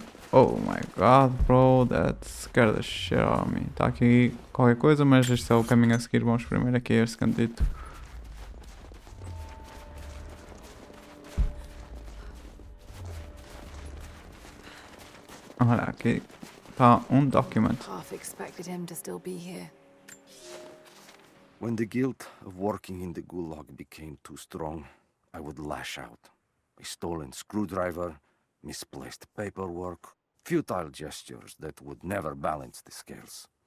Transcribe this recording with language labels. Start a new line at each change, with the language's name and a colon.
English: Oh my god, bro, that scared the shit out of me.
Portuguese: Está aqui qualquer coisa, mas este é o caminho a seguir. Vamos primeiro aqui a este cantito. Olha, aqui está document.
English: Half expected him to still be here. When the guilt of working in the gulag became too strong, I would lash out. A stolen screwdriver, misplaced paperwork, futile gestures that would never balance the scales.